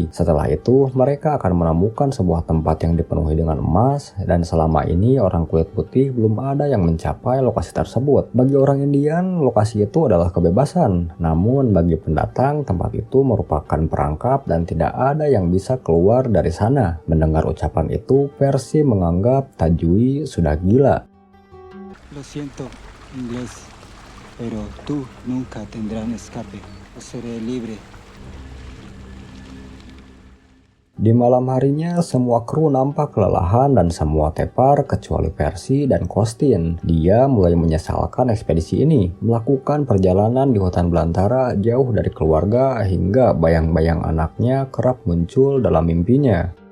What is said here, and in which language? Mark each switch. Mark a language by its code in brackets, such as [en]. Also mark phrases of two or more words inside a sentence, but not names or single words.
[id] Setelah itu, mereka akan menemukan sebuah tempat yang dipenuhi dengan emas, dan selama ini orang kulit putih belum ada yang mencapai lokasi tersebut. Bagi orang Indian, lokasi itu adalah kebebasan. Namun bagi pendatang, tempat itu merupakan perangkap dan tidak ada yang bisa keluar dari sana. Mendengar ucapan itu, Percy menganggap Tajui sudah gila. [es] Lo siento, inglés, pero tú nunca tendrás escape. Seré libre. [id] Di malam harinya, semua kru nampak kelelahan dan semua tepar kecuali Percy dan Costin. Dia mulai menyesalkan ekspedisi ini, melakukan perjalanan di hutan belantara jauh dari keluarga hingga bayang-bayang anaknya kerap muncul dalam mimpinya.